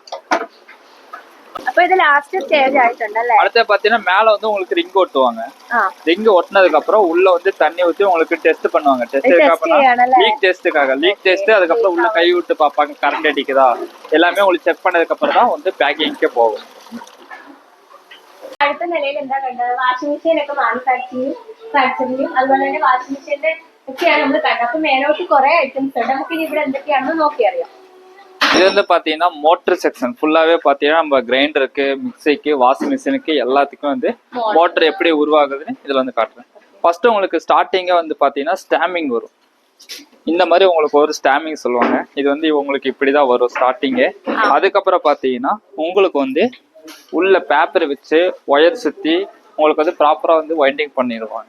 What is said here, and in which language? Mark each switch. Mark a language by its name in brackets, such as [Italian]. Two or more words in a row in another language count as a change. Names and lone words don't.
[Tamil] அடுத்து பாத்தீங்கன்னா மேல வந்து உங்களுக்கு ரிங் ஒட்டுவாங்க. ரிங் ஒட்டினதுக்கு அப்புறம் உள்ள வந்து தண்ணி ஊத்தி உங்களுக்கு டெஸ்ட் பண்ணுவாங்க. லீக் டெஸ்ட் அதுக்கப்புறம் உள்ள கை விட்டு பாப்பாங்க கரண்ட் அடிக்குதா எல்லாமே உங்களுக்கு செக் பண்ணதுக்கு அப்புறம் தான் வந்து பேக்கிங்கே போகும். [Malayalam] അടുത്ത നിലയിൽ എന്താ കണ്ടത്, വാഷിംഗ് മെഷീൻ ഒക്കെ മാനുഫാക്ചറിങ് അതുപോലെ തന്നെ വാഷിംഗ് മെഷീന്റെ ഒക്കെയാണ് നമ്മൾ കണ്ടത്. അപ്പൊ മേലോട്ട് കുറെ ഐറ്റംസ് ഉണ്ട്. നമുക്ക് ഇനി ഇവിടെ എന്തൊക്കെയാണെന്ന് നോക്കി അറിയാം. [Tamil] இது வந்து பாத்தீங்கன்னா மோட்டர் செக்ஷன் ஃபுல்லாவே பாத்தீங்கன்னா நம்ம கிரைண்டருக்கு, மிக்சிக்கு, வாஷிங் மிஷினுக்கு எல்லாத்துக்கும் வந்து மோட்டர் எப்படி உருவாகுதுன்னு இதுல வந்து காட்டுறேன். ஃபர்ஸ்ட் உங்களுக்கு ஸ்டார்டிங்கே வந்து பாத்தீங்கன்னா ஸ்டாம்பிங் வரும். இந்த மாதிரி உங்களுக்கு ஒரு ஸ்டாம்பிங் சொல்லுவாங்க. இது வந்து உங்களுக்கு இப்படிதான் வரும் ஸ்டார்டிங்கே. அதுக்கப்புறம் பாத்தீங்கன்னா உங்களுக்கு வந்து உள்ள பேப்பர் வச்சு ஒயர் சுத்தி உங்களுக்கு வந்து ப்ராப்பரா வந்து வைண்டிங் பண்ணிடுவாங்க.